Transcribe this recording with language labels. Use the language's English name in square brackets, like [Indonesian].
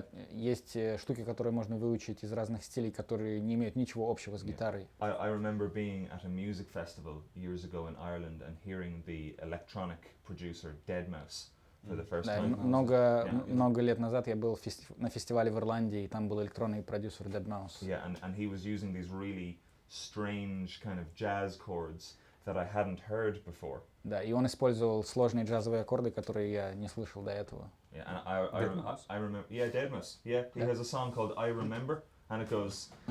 [Russian] И есть штуки, которые можно выучить из разных стилей, которые не имеют ничего общего с гитарой. [English] I remember being at a music festival years ago in Ireland and hearing the electronic producer Deadmau5 for the first time. [Russian] Много лет назад я был на фестивале в Ирландии, и там был электронный продюсер Deadmau5. [English] Yeah, and he was using these really strange kind of jazz chords that I hadn't heard before. [Russian] Да, и он использовал сложные джазовые аккорды, которые я не слышал до этого. [English] Yeah, and I remember. Yeah, Deadmau5. Yeah, he has a song called I Remember, and it goes.